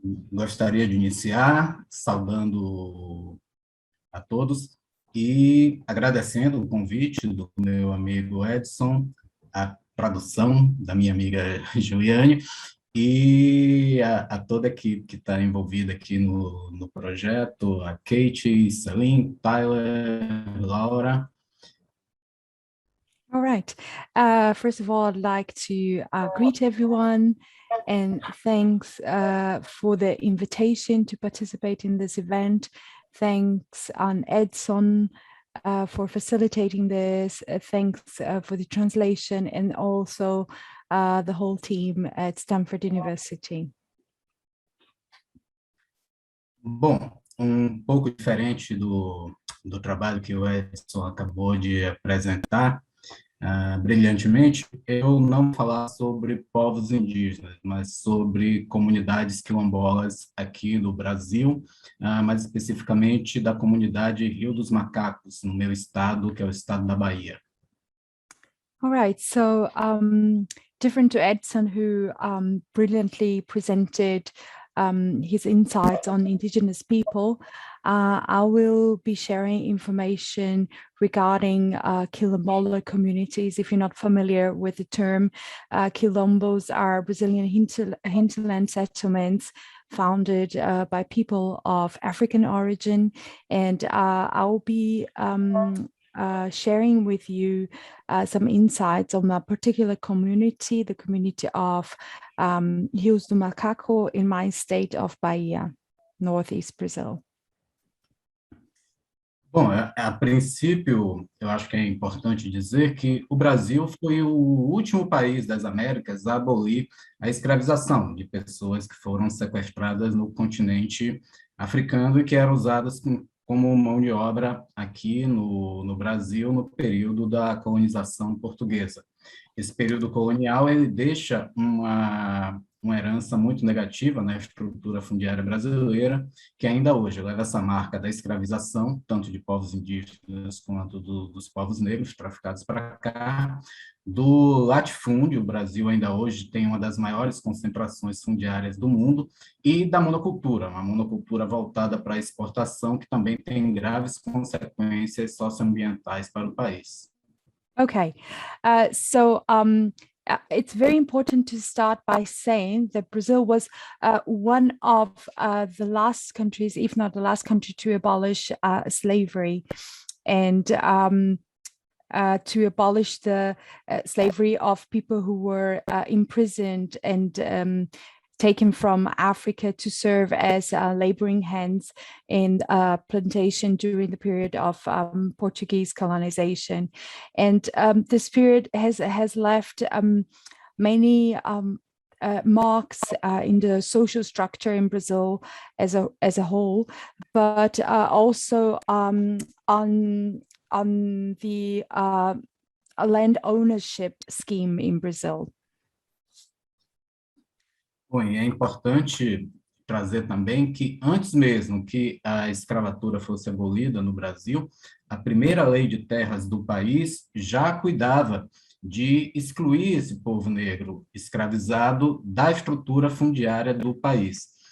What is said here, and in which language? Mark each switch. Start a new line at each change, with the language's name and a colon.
Portuguese: Gostaria de iniciar saudando a todos e agradecendo o convite do meu amigo Edson, a tradução da minha amiga Juliane e a toda a equipe que está envolvida aqui no projeto, a Kate, Celine, Tyler, Laura.
English: All right. First of all, I'd like to greet everyone and thanks for the invitation to participate in this event. Thanks on Edson for facilitating this. Thanks for the translation and also the whole team at Stanford University.
Portuguese: Bom, pouco diferente do trabalho que o Edson acabou de apresentar, brilhantemente, eu não vou falar sobre povos indígenas, mas sobre comunidades quilombolas aqui no Brasil, mais especificamente da comunidade Rio dos Macacos, no meu estado, que é o estado da Bahia.
English: All right, so different to Edson, who brilliantly presented his insights on indigenous people, I will be sharing information regarding Quilombola communities. If you're not familiar with the term, Quilombos are Brazilian hinterland settlements founded by people of African origin, and I'll be sharing with you some insights on a particular community, the community of Rio dos Macacos in my state of Bahia, Northeast Brazil.
Portuguese: Bom, a princípio, eu acho que é importante dizer que o Brasil foi o último país das Américas a abolir a escravização de pessoas que foram sequestradas no continente africano e que eram usadas como mão de obra aqui no Brasil no período da colonização portuguesa. Esse período colonial ele deixa um uma herança muito negativa na estrutura fundiária brasileira, que ainda hoje leva essa marca da escravização, tanto de povos indígenas quanto dos povos negros traficados para cá, do latifúndio. O Brasil ainda hoje tem uma das maiores concentrações fundiárias do mundo, e da monocultura, uma monocultura voltada para a exportação, que também tem graves consequências socioambientais para o país.
English: Okay, it's very important to start by saying that Brazil was one of the last countries, if not the last country, to abolish slavery, and to abolish the slavery of people who were imprisoned and taken from Africa to serve as laboring hands in plantation during the period of Portuguese colonization. And this period has left many marks in the social structure in Brazil as a whole, but also on the land ownership scheme in Brazil.
Portuguese: Bom, e é importante trazer também que, antes mesmo que a escravatura fosse abolida no Brasil, a primeira lei de terras do país já cuidava de excluir esse povo negro escravizado da estrutura fundiária do país.